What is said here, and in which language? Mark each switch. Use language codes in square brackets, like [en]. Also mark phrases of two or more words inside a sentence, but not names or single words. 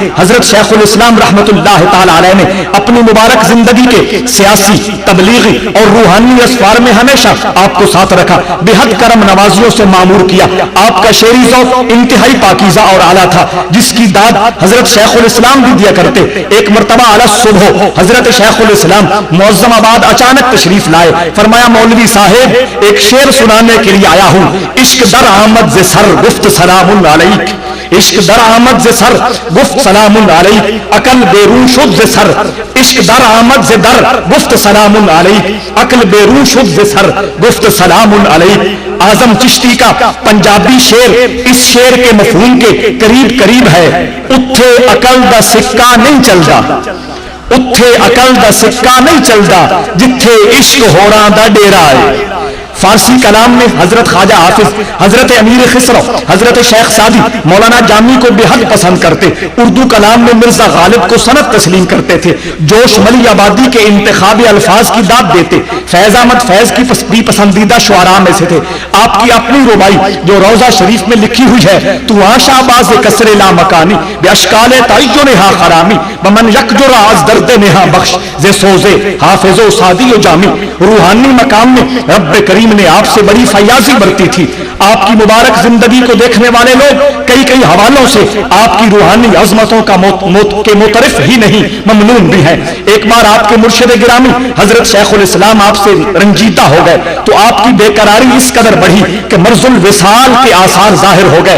[ur] حضرت شیخ الاسلام [ar] رحمت اللہ تعالی علیہ [ur] نے اپنی مبارک زندگی کے سیاسی، تبلیغی اور روحانی اسفار میں ہمیشہ آپ کو ساتھ رکھا، بے حد کرم نوازیوں سے معمور کیا۔ آپ کا شعری ذوق انتہائی پاکیزہ اور اعلیٰ تھا، جس کی داد حضرت شیخ الاسلام بھی دیا کرتے۔ ایک مرتبہ اعلیٰ صبح حضرت شیخ الاسلام معظم آباد اچانک تشریف لائے، فرمایا مولوی صاحب ایک شعر سنانے کے لیے آیا ہوں۔ [fa] عشق در آمد ز سر گفت سلام علیک، عشق در آمد ز سر گفت سلام علیک، عقل بیرون شد ز سر، عشق در آمد ز در گفت سلام علیک، عقل بیرون شد ز سر گفت سلام علیک۔ [ur] اعظم چشتی کا پنجابی شعر اس شعر کے مفہوم کے قریب ہے۔ [pa] اتھے عقل دا سکہ نہیں چلدا، اتھے عقل دا سکہ نہیں چلدا، جتھے عشق ہوراں دا ڈیرا ہے۔ [ur] فارسی کلام میں حضرت خواجہ حافظ، حضرت امیر خسرو، حضرت شیخ سعدی، مولانا جامی کو بے حد پسند کرتے۔ اردو کلام میں مرزا غالب کو سند تسلیم کرتے تھے، جوش ملی آبادی کے انتخابی الفاظ کی داد دیتے۔ فیض احمد فیض کی بھی پسندیدہ شعراء میں سے تھے۔ آپ کی اپنی ربائی جو روضہ شریف میں لکھی ہوئی ہے، [fa] تو آشا باز کسر لا مکانی باشکال تعیو نہا خرامی بمن یکجر از درد نہا بخش ز سوزے حافظ و سعدی و جامی۔ [ur] روحانی مقام میں رب کریم نے آپ سے بڑی فیاضی برتی تھی۔ آپ کی مبارک زندگی کو دیکھنے والے لوگ کئی حوالوں سے آپ کی روحانی عظمتوں کا کے مترف ہی نہیں ممنون بھی ہیں۔ ایک بار آپ کے مرشد گرامی حضرت شیخ الاسلام آپ سے رنجیدہ ہو گئے تو آپ کی بے قراری اس قدر بڑھی کہ مرض الوصال کے آثار ظاہر ہو گئے۔